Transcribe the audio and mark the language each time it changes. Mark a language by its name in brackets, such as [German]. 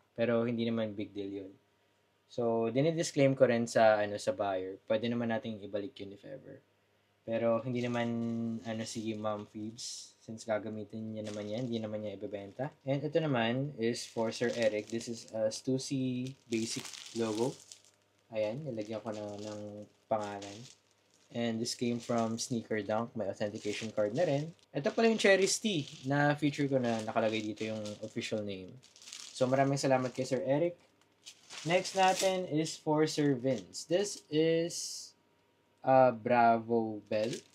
[Filipino] Pero hindi naman big deal yun. So, dinidisclaim ko rin sa sa buyer. Pwede naman nating ibalik yun if ever. Pero hindi naman si Ma'am Phoebes. Since gagamitin niya naman yan, hindi naman niya ibebenta. [English] And [Filipino] ito naman [English] is for Sir Eric. This is a Stussy basic logo. [Filipino] Ayan, nilagyan ko na ng pangalan. [English] And this came from Sneaker Dunk. [Filipino] May authentication card na rin. Ito pala yung Cherry's Tea na feature ko na nakalagay dito yung official name. So maraming salamat kay Sir Eric. Next natin is for Sir Vince. [English] This is a Bravo Bell.